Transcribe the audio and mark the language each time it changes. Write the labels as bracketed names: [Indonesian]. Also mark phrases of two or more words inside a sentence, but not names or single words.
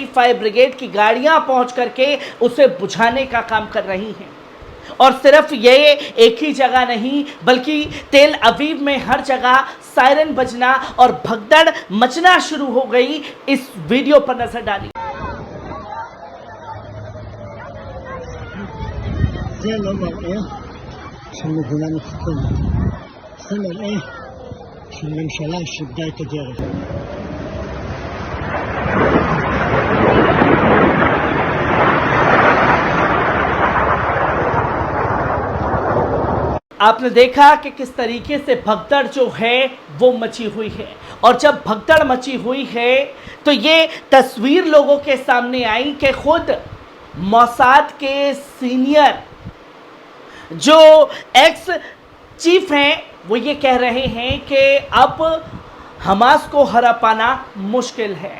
[Hindi] फायर ब्रिगेड की गाड़ियां पहुंच करके उसे बुझाने का काम कर रही हैं। और सिर्फ ये एक ही जगह नहीं बल्कि तेल अवीव में हर जगह सायरन बजना और भगदड़ मचना शुरू हो गई। इस वीडियो पर नजर डालिए। [Hebrew] זה לא מראה של מדינה מתוקנת, זה מראה של ממשלה שאיבדה את הדרך. [Hindi] आपने देखा कि किस तरीके से भगदड़ जो है वो मची हुई है। और जब भगदड़ मची हुई है तो ये तस्वीर लोगों के सामने आई कि खुद मोसाद के सीनियर जो [English] ex chief [Hindi] हैं वो ये कह रहे हैं कि अब हमास को हरा पाना मुश्किल है।